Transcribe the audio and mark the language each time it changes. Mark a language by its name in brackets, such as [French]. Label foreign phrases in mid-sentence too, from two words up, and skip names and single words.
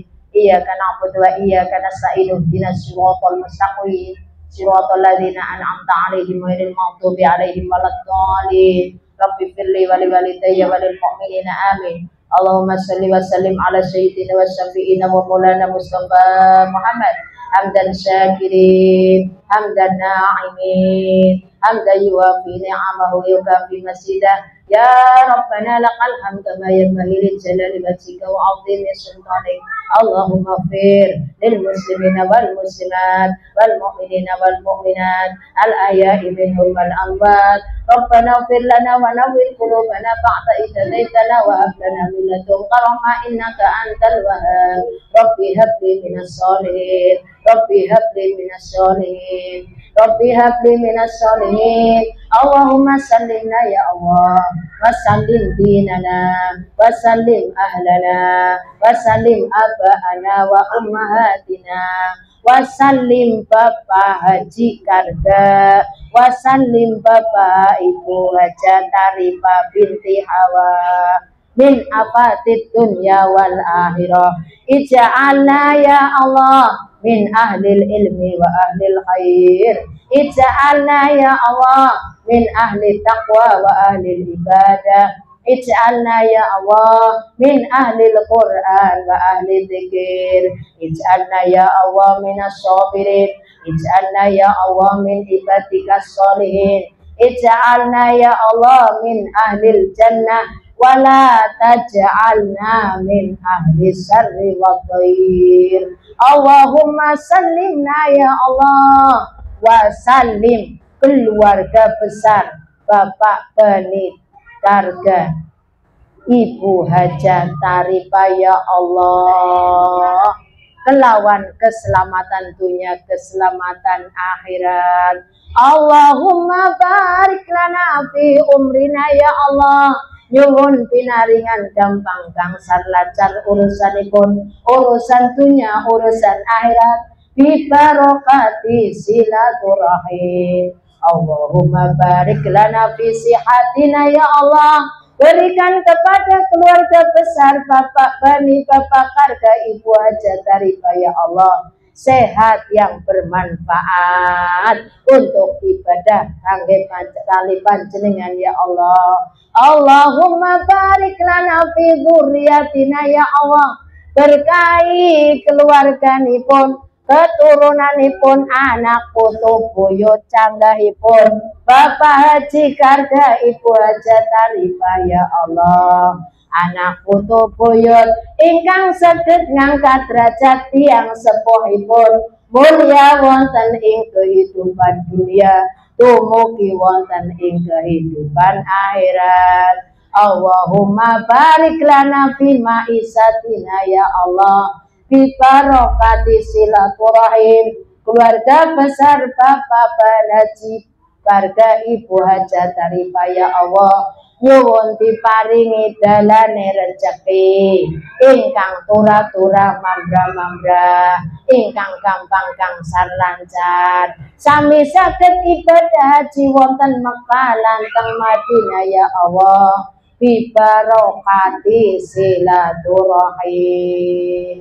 [Arabic] إياك نعبد وإياك نستعين اهدنا الصراط المستقيم صراط الذين أنعمت عليهم غير المغضوب عليهم ولا الضالين. رب اغفر لي ولوالدي وللمؤمنين آمين. اللهم صل وسلم على سيدنا وشفيعنا ومولانا مصطفى محمد حمدا شاكرين حمدا ناعمين حمدا يوافي نعمه يكافئ مزيده. يا ربنا لك الحمد كما ينبغي لجلال وجهك وعظيم سلطانك. اللهم اغفر للمسلمين والمسلمات والمؤمنين والمؤمنات الأحياء منهم والأموات. ربنا اغفر لنا ونور قلوبنا بعد إذ هديتنا وهب لنا من لدنك رحمة إنك أنت الوهاب. رب هب لي من الصالحين. رب هب لي من الصالحين. رب هب لي من الصالحين. اللهم سلمنا يا الله وسلم ديننا وسلم أهلنا وسلم آباءنا وأمهاتنا وسلم Bapak Haji Karga وسلم Bapak Ibu Hajah Tarifa بنت حواء من آفات الدنيا والآخرة. اجعلنا يا الله من أهل العلم وأهل الخير. اجعلنا يا الله من أهل التقوى وأهل العبادة. اجعلنا يا الله من أهل القرآن وأهل الذكر. اجعلنا يا الله من الصابرين. اجعلنا يا الله من عبادك الصالحين. اجعلنا يا الله من أهل الجنة ولا تجعلنا من أهل الشر والضير. اللهم سلمنا يا الله وسلم [Indonesian] keluarga besar [Arabic] Bapak Bani Karga Ibu Hajah Tarifa يا الله. [Javanese] kelawan keselamatan dunia, keselamatan akhirat. [Arabic] اللهم بارك لنا في عمرنا يا الله. [Javanese] Nyuwun pinaringan gampang gangsar lancar urusanipun, urusan dunia, urusan akhirat, [Arabic] ببركة صلة الرحم. اللهم بارك لنا في صحتنا يا الله. [Indonesian] Berikan kepada keluarga besar Bapak Bani, Bapak Karga, Ibu Hajat Tarifah [Arabic] يا الله, [Indonesian] sehat yang bermanfaat untuk ibadah [Javanese] kangge tali panjenengan [Arabic] يا الله. اللهم بارك لنا في ذرياتنا يا الله. [Javanese] Berkahi keluarganipun, keturunanipun, anak putu buyut canggahipun Bapak Haji Karga, Ibu Hajat Tarifah [Arabic] يا الله. [Javanese] Anak putu buyut ingkang saged ngangkat derajat tiyang sepuhipun mulya wonten ing kehidupan dunia, dumugi wonten ing kehidupan akhirat. [Arabic] اللهم بارك لنا في معيشتنا يا الله، ببركة صلة الرحم. [Javanese] Keluarga besar Bapak Haji Karga, Ibu Hajat Tarifah [Arabic] يا الله, [Javanese] nyuwun diparingi dalane rezeki ingkang turah-turah mambrah-mambrah, ingkang gampang gangsar lancar, sami saged ibadah haji wonten Mekah lan teng Madinah [Arabic] يا الله, ببركة صلة الرحم.